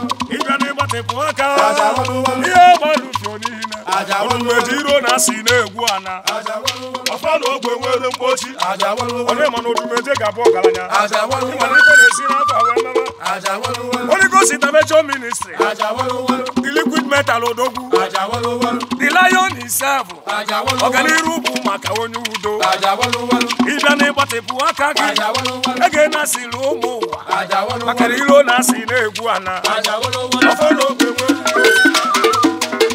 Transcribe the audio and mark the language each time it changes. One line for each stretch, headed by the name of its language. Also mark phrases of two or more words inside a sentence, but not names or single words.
Igbo: Ị bịa n'ịgbatịpụ aka. Ihe gbalụfio niile. Odumeje iro na asị na-egwu ana. Ọfa na ogwe nwere mkpochi. Onye ma na Odumeje ga-abụ ọgaranya. Ị ma na ife na-esi n'afọ wee mebe.
English: Holy Ghost Intervention Ministry. The liquid metal odogwu. The lion himself.
Igbo: Ọganiru bụ maka onye udo. Ị bịa n'ịgbatịpụ aka gị. Ege na asịrị ụmụ ụwa. Maka na iro na asị na-egwu ana. Ọfa na ogwe nwere